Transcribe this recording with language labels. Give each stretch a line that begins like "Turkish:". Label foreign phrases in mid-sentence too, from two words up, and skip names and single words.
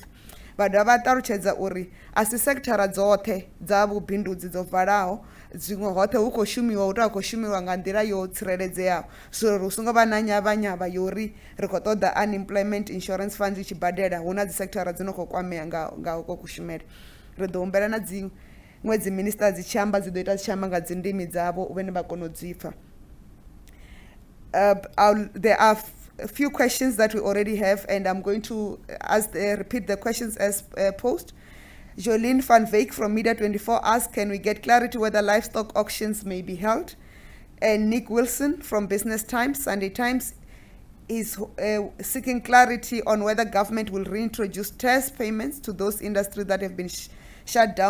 Venda: Vha dovha vha ṱalutshedza uri a si sekithara dzoṱhe dza vhubindudzi dzo valaho, zwiṅwe hoṱhe hu khou shumiwa hu tou khou shumiwa nga nḓila yo tsireledzeaho, so ri hu songo vha na nyavha yori ri khou ṱoḓa
English: unemployment insurance fund
Venda: i tshi badela hu na dzi sekithara dzi no khou kwamea nga uko kushumele. Ri ḓo humbela na dziṅwe dzi minister dzi tshi amba dzi ḓo ita dzi tshi amba nga dzi ndimi dzavho vhene vha kona u dzi pfha.
English: There are a few questions that we already have, and I'm going to repeat the questions as posed. Jolene van Veek from Media 24 asks, can we get clarity whether livestock auctions may be held? And Nick Wilson from Business Times, Sunday Times, is seeking clarity on whether government will reintroduce TERS payments to those industries that have been shut down.